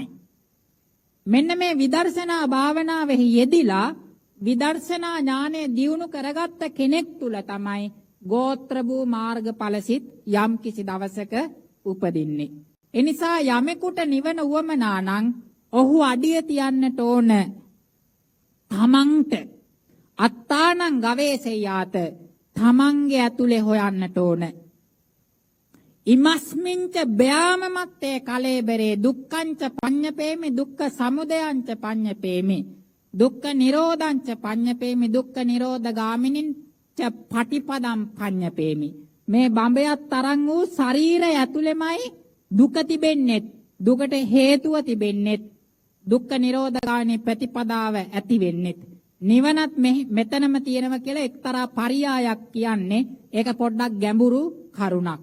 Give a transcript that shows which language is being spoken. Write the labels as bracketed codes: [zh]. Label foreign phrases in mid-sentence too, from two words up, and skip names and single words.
[si] මෙන්න මේ විදර්ශනා භාවනාවෙහි යෙදිලා විදර්ශනා ඥානය දියුණු කරගත්ත කෙනෙක් තුල තමයි ගෝත්‍ර වූ මාර්ගඵලසිත යම් කිසි දවසක උපදින්නේ. එනිසා යමෙකුට නිවන උවමනා නම් ඔහු අඩිය තියන්නට ඕන තමන්ට [pi] අත්තානං ගවේෂයාත [si] තමන්ගේ ඇතුලේ හොයන්නට ඕන. [pi] ඉමස්මින්ච බ්‍යාමමත්තේ කලේබරේ දුක්ඛංච පඤ්ඤපේමි දුක්ඛ සමුදයංච පඤ්ඤපේමි දුක්ඛ නිරෝධංච පඤ්ඤපේමි දුක්ඛ නිරෝධ ගාමිනින් ච පටිපදම් පඤ්ඤපේමි. [si] මේ බඹයත් තරම් වූ ශරීරය ඇතුළෙමයි දුක තිබෙන්නේ. දුකට හේතුව තිබෙන්නේ. දුක්ඛ නිරෝධ ගාමිනී ප්‍රතිපදාව ඇති වෙන්නේ. නිවනත් මෙතනම තියෙනවා කියලා එක්තරා පරියායක් කියන්නේ. ඒක පොඩ්ඩක් ගැඹුරු කරුණක්.